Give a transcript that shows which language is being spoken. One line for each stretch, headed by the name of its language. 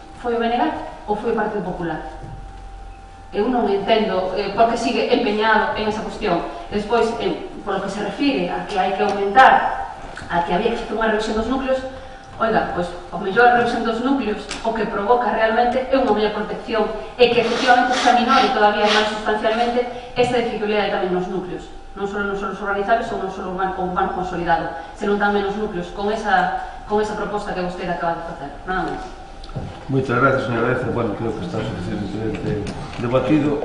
Galician: Foi o BNG ou foi o Partido Popular? Eu non entendo por que sigue empeñado en esa cuestión. Despois, polo que se refire a que hai que aumentar, a que había que facer unha revisión dos núcleos, oiga, pois, o mellor a revisión dos núcleos o que provoca realmente é unha mellor protección e que efectivamente se aminore todavía máis sustancialmente esta dificultade tamén nos núcleos, non só nos solos urbanizables ou non só urbano consolidado, senón tamén nos núcleos, con esa proposta que vostede acaba de facer. Nada máis. Moitas gracias, señora Aleza.
Spanish: Bueno, creo que está suficientemente debatido.